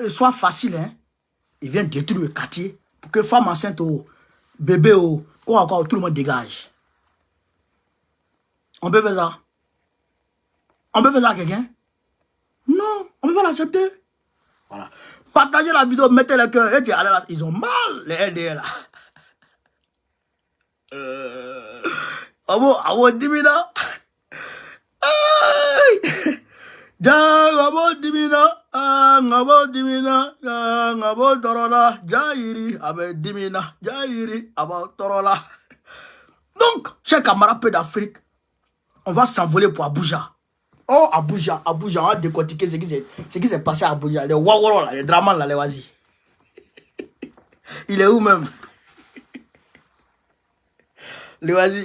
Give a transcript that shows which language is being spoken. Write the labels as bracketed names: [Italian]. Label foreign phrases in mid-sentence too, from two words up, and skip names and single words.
[French] Il vient détruire le quartier pour que femmes enceintes bébé, quoi encore, tout le monde dégage. On peut faire ça? On peut faire ça à quelqu'un? Non, on peut pas l'accepter. Voilà. Partagez la vidéo, mettez le cœur. Ils ont mal, les LDR là. Abo dimina. Abo dimina. Abo dimina. Abo torola. Jairi. Abo dimina. Jairi. Abo torola. Donc, chers camarades peu d'Afrique, on va s'envoler pour Abuja. Oh, Abuja, on va décortiquer ce qui s'est passé à Abuja. Les Waworo, là, les Draman, là, les Wazi. Il est où même? Les Wazi.